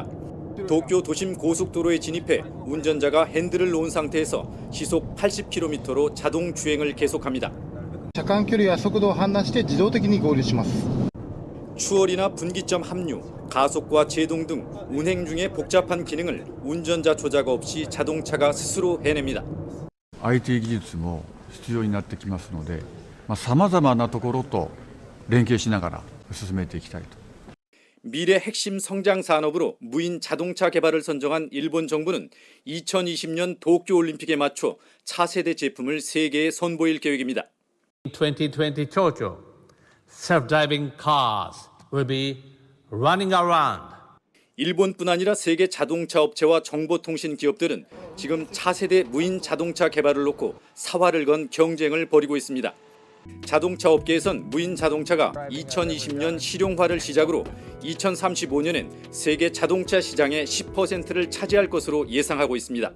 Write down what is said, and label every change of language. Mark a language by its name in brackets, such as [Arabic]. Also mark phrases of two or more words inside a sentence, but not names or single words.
[Korean] 도쿄 도심 고속도로에 진입해 운전자가 핸들을 놓은 상태에서 시속 80km로 자동 주행을 계속합니다. 추월이나 분기점 합류, 가속과 제동 등 운행 중의 복잡한 기능을 운전자 조작 없이 자동차가 스스로 해냅니다. [Japanese] IT 技術も必要になってきますので、様々なところと連携しながら進めていきたいと。 [Korean] 미래 핵심 성장 산업으로 무인 자동차 개발을 선정한 일본 정부는 2020년 도쿄올림픽에 맞춰 차세대 제품을 세계에 선보일 계획입니다. [English] 2020 Tokyo, self-driving cars will be running around. [Korean] 일본뿐 아니라 세계 자동차 업체와 정보통신 기업들은 지금 차세대 무인 자동차 개발을 놓고 사활을 건 경쟁을 벌이고 있습니다. 자동차 업계에선 무인 자동차가 2020년 실용화를 시작으로 2035년엔 세계 자동차 시장의 10%를 차지할 것으로 예상하고 있습니다.